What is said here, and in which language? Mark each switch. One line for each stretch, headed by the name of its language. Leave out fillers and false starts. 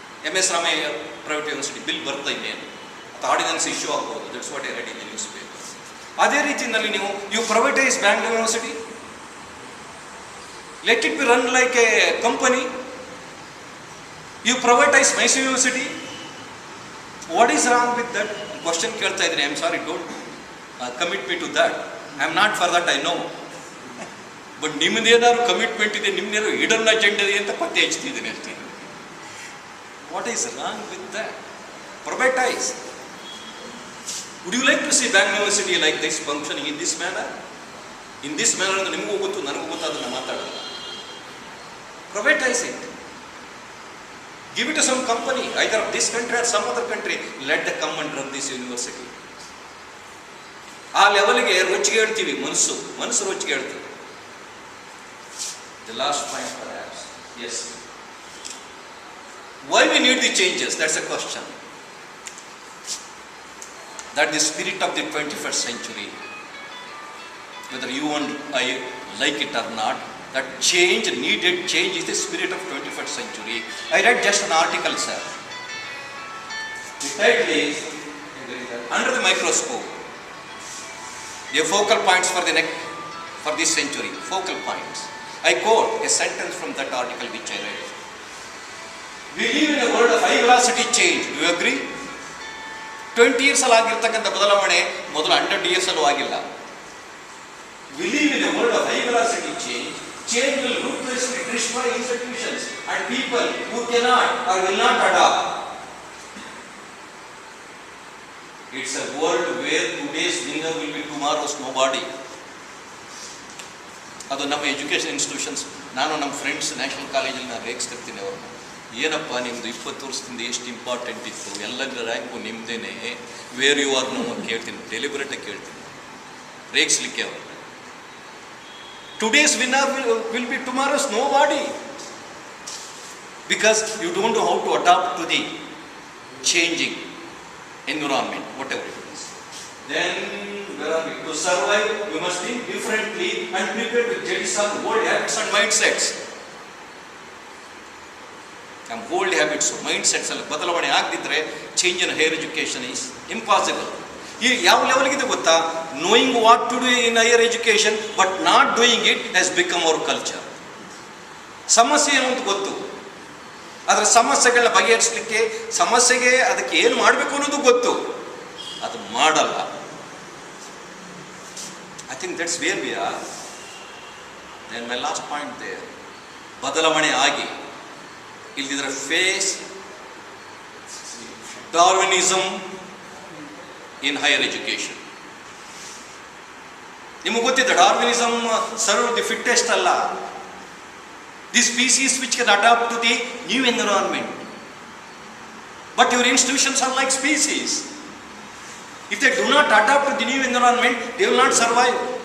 Kannada: MS Ramaiah private university bill ಬರ್ತಾ ಇದೆಯೇನು? ಅದು ordinance issue ಆಗ್ಬೋದು.
English: That's what I read in the newspaper.
Kannada: ಅದೇ ರೀತಿಯಲ್ಲಿ
English: you privatize Bangalore University. Let it be run like a company. You privatize Mysore University. What is wrong with that?
Kannada: Question ಕೇಳ್ತಾ ಇದ್ದೀನಿ.
English: I am sorry, don't commit me to that. I am not for that, I know.
Kannada: But ನಿಮ್ಮದೇನಾದ್ರು commitment ಇದೆ, ನಿಮ್ಮದೇನಾದ್ರು hidden agenda ಇದೆ ಅಂತ ಪತ್ತೆ ಹಚ್ತಿದ್ದೀನಿ ಅಷ್ಟೇ.
English: What is wrong with that? Privatize. Would you like to see Bangalore University like this functioning in this manner? In this manner
Kannada: ಅಂದ್ರೆ ನಿಮಗೂ ಗೊತ್ತು, ನನಗೂ ಗೊತ್ತು, ಅದನ್ನು ಮಾತಾಡೋಣ.
English: Privatize it. Give it to some company, either of this country or some other country. Let them come and run this university.
Kannada: ಆ ಲೆವೆಲ್ಗೆ ರೊಚ್ಚಿಗೆ ಹೇಳ್ತೀವಿ, ಮನಸ್ಸು ರೊಚ್ಚಿಗೆ ಹೇಳ್ತೀವಿ.
English: The last point perhaps, yes. Why we need the changes? That's a question. That the spirit of the 21st century, whether you and I like it or not, that needed change is the spirit of 21st century. I read just an article, sir. The title is Under the Microscope. The focal points for this century. Focal points. I quote a sentence from that article which I read. We live in a world of high velocity change. Do you agree?
Kannada: 20 years ಅಲ್ಲಿ ಆಗಿರ್ತಕ್ಕಂಥ ಬದಲಾವಣೆ ಮೊದಲು 100 years ಅಲ್ಲೂ ಆಗಿಲ್ಲ.
English: We live in a world of high velocity change. Change will ruthlessly destroy institutions and people who cannot or will not adapt. It's a world where today's winner will be tomorrow's nobody.
Kannada: ಅದು ನಮ್ಮ education institutions. ನಾನು ನಮ್ಮ friends national ಕಾಲೇಜಲ್ಲಿ ನಾನು ರೇಗಿಸ್ತಿರ್ತೀನಿ ಅವ್ರನ್ನ. ಏನಪ್ಪ ನಿಮ್ಮದು 20 ವರ್ಷದಿಂದ ಎಷ್ಟು ಇಂಪಾರ್ಟೆಂಟ್ ಇತ್ತು, ಎಲ್ಲರ rank ನಿಮ್ಮದೇನೆ,
English: where you are no
Kannada: ಕೇಳ್ತೀನಿ, ಡೆಲಿಬರೇಟಾಗಿ ಕೇಳ್ತೀನಿ, ರೇಗಿಸ್ಲಿಕ್ಕೆ ಅವರು.
English: Today's winner will be tomorrow's nobody, because you don't know how to adapt to the changing environment, whatever it is. Then where are we? To survive, we must think differently and prepare to jettison old habits and mindsets. Old habits, mindsets
Kannada: ಎಲ್ಲ ಬದಲಾವಣೆ ಆಗದಿದ್ರೆ
English: change in higher education is impossible.
Kannada: ಈ ಯಾವ ಲೆವೆಲ್ಗಿದೆ ಗೊತ್ತಾ?
English: Knowing what to do in higher education but not doing it has become our culture.
Kannada: ಸಮಸ್ಯೆ ಏನು ಅಂತ ಗೊತ್ತು, ಅದರ ಸಮಸ್ಯೆಗಳನ್ನ ಬಗೆಹರಿಸಲಿಕ್ಕೆ, ಸಮಸ್ಯೆಗೆ ಅದಕ್ಕೆ ಏನು ಮಾಡಬೇಕು ಅನ್ನೋದು ಗೊತ್ತು, ಅದು ಮಾಡಲ್ಲ.
English: I think that's where we are. Then my last point there,
Kannada: ಬದಲಾವಣೆ ಆಗಿ ಇಲ್ದಿದ್ರೆ
English: Face Darwinism in higher education.
Kannada: ನಿಮಗೆ ಗೊತ್ತಿದೆ ಡಾರ್ವಿನಿಸಮ್
English: serve the fittest
Kannada: ಅಲ್ಲ.
English: The species which can adapt to the new environment. But your institutions are like species. If they do not adapt to the new environment, they will not survive.